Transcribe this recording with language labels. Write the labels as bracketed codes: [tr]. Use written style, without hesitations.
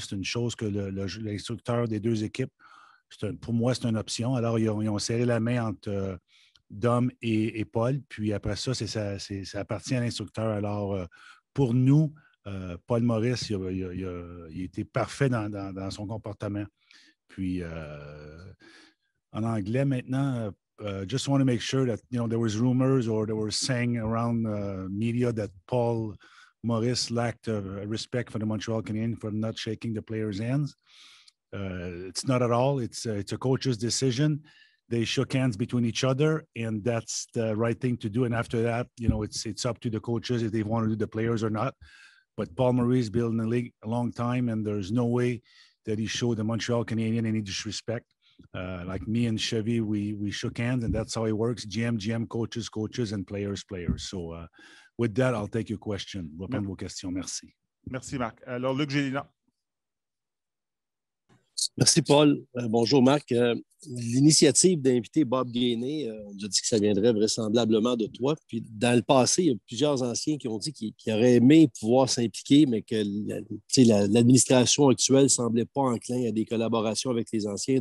[fr] C'est une chose que l'instructeur des deux équipes, pour moi, c'est une option. Alors, ils ont serré la main entre Dom et Paul. Puis après ça, ça appartient à l'instructeur. Alors, pour nous, Paul Maurice, il était parfait dans son comportement. Puis, en anglais, maintenant, [en] just want to make sure that, there was rumors or there were saying around media that Paul Maurice lacked respect for the Montreal Canadiens for not shaking the players' hands. It's not at all. It's a coach's decision. They shook hands between each other, and that's the right thing to do. And after that, it's up to the coaches if they want to do the players or not. But Paul Maurice been in the league a long time, and there's no way that he showed the Montreal Canadiens any disrespect. Like me and Chevy, we shook hands, and that's how it works. GM, coaches, and players. So with that, I'll take your question. [fr] Je vais prendre vos questions. Merci. Merci, Marc. Alors, Luc Gélina. Merci, Paul. Bonjour, Marc. L'initiative d'inviter Bob Gainey, on nous a dit que ça viendrait vraisemblablement de toi. Puis, dans le passé, il y a plusieurs anciens qui ont dit qu'ils auraient aimé pouvoir s'impliquer, mais que l'administration actuelle ne semblait pas enclin à des collaborations avec les anciens.